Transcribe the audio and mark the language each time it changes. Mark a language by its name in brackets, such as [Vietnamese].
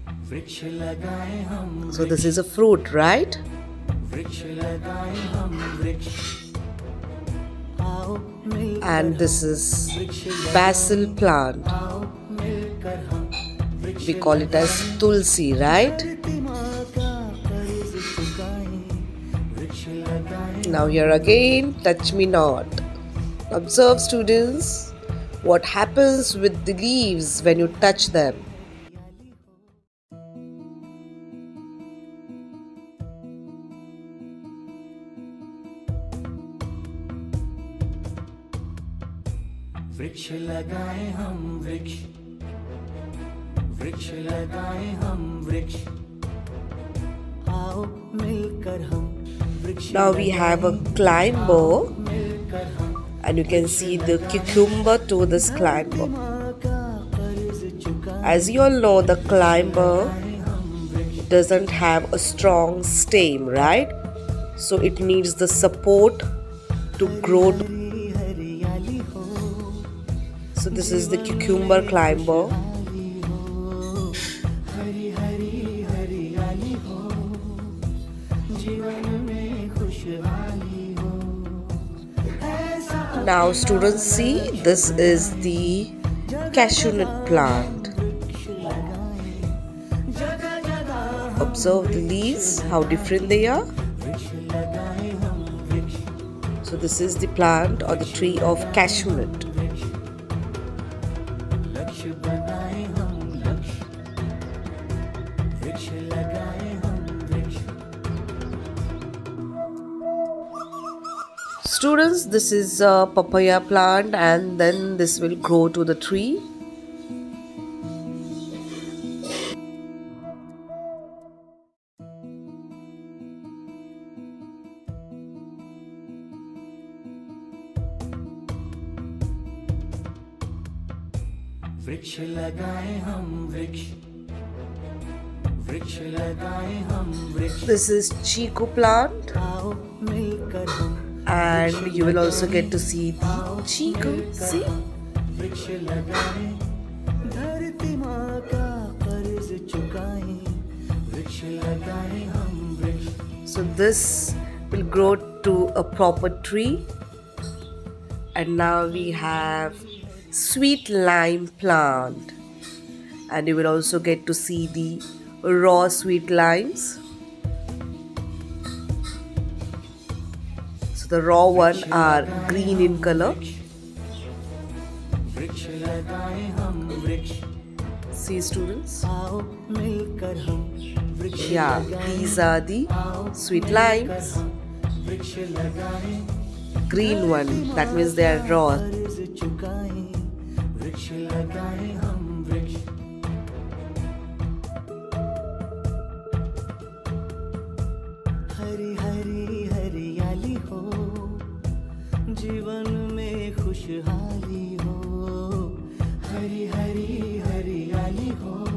[Hindi] वृक्ष लगाए हम, [English] So this is a fruit, right? [Hindi] वृक्ष लगाए हम वृक्ष। आओ मिलकर [English] And this is basil plant. [Hindi] आओ मिलकर हम वृक्ष। [English] We call it as tulsi, right? [Hindi] धरती माँ का कर्ज चुकाएं, वृक्ष लगाएं। [English] Now here again, touch me not. Observe, students, what happens with the leaves when you touch them. [Hindi] वृक्ष लगाए हम वृक्ष, वृक्ष लगाए हम वृक्ष। आओ मिलकर हम वृक्ष। [English] Now we have a climber, [Hindi] मिलकर हम [English] and you can see the cucumber to this climber. [Hindi] माँ का कर्ज चुकाएं, [English] As you all know, the climber [Hindi] हम वृक्ष। [English] doesn't have a strong stem, right? So it needs the support to grow. [Hindi] हरी हरियाली हो, [English] So this is the cucumber climber. [Hindi] हरी हो। हरी हरी हरियाली हो, जीवन में खुशहाली हो। ऐसा [English] Now students, see, this is the cashew nut plant. [Hindi] वृक्ष लगाएं, जगह जगह [English] Observe the leaves, how different they are. [Hindi] वृक्ष लगाए हम वृक्ष। [English] So this is the plant or the tree of cashew nut. [Hindi] लक्ष्य बनाए हम लक्ष्य, वृक्ष लगाए हम वृक्ष। [English] Students, this is a papaya plant, and then this will grow to the tree. [Hindi] वृक्ष लगाए हम वृक्ष, वृक्ष लगाए हम वृक्ष। [English] This is chiku plant, [Hindi] आओ मिलकर हम [English] and you will also get to see the chiku. See? [Hindi] वृक्ष लगाएं, धरती माँ का कर्ज चुकाएं। वृक्ष लगाएं हम वृक्ष। [English] So this will grow to a proper tree. And now we have sweet lime plant, and you will also get to see the raw sweet limes. The raw one are green in color. [Hindi] वृक्ष लगाएं हम वृक्ष [English] See students? [Hindi] आओ मिलकर हम वृक्ष [English] Yeah, these are the sweet limes. [Hindi] वृक्ष लगाएं [English] Green one, that means they are raw. [Hindi] कर्ज चुकाएं वृक्ष लगाएं हम वृक्ष हरी हरी हरियाली हो जीवन में खुशहाली हो हरी हरी हरियाली हो